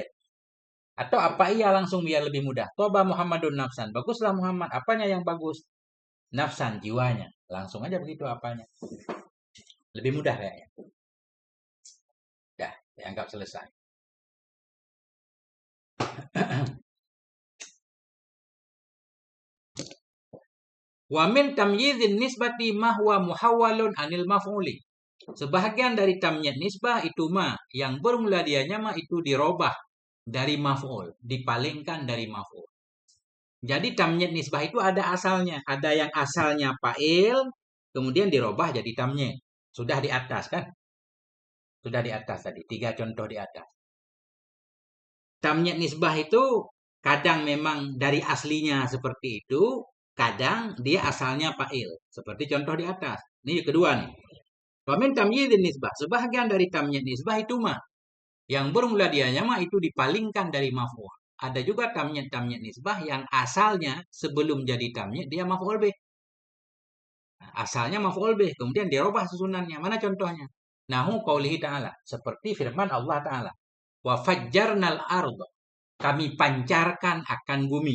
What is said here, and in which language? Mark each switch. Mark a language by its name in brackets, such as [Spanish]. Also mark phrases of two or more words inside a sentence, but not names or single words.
[Indonesian] Atau apa iya langsung biar lebih mudah. [Arabic] طاب محمد نفسا, [Indonesian] baguslah Muhammad. Apanya yang bagus? Nafsan, jiwanya. Langsung aja begitu apanya. Lebih mudah kayaknya. Dah, dianggap selesai. [Arabic] ومن تمييز النسبة ما هو محول عن المفعول. [Indonesian] Sebahagian dari [Arabic] تمييز نسبة [Indonesian] itu ma yang bermula dianya ma itu dirobah dari maf'ul, dipalingkan dari maf'ul. Jadi [Arabic] تمييز نسبة [Indonesian] itu ada asalnya, ada yang asalnya fa'il kemudian dirobah jadi tamyiz. Sudah di atas kan? Sudah di atas tadi, 3 contoh di atas. [Arabic] تمييز نسبة [Indonesian] itu kadang memang dari aslinya seperti itu, kadang dia asalnya fa'il, seperti contoh di atas. Ini kedua nih. [Arabic] ومن تمييز نسبة, [Indonesian] sebahagian dari [Arabic] تمييز نسبة [Indonesian] itu mah yang bermula dianya mah itu dipalingkan dari maf'ul. Ada juga [Arabic] تمييز نسبة [Indonesian] yang asalnya sebelum jadi tamyiz dia [Arabic] مفعول به. [Indonesian] Asalnya [Arabic] مفعول به, [Indonesian] kemudian dirubah susunannya. Mana contohnya? [Arabic] نحو قوله تعالى, [Indonesian] seperti firman Allah Ta'ala. [Arabic] وفجرنا الأرض, [Indonesian] kami pancarkan akan bumi.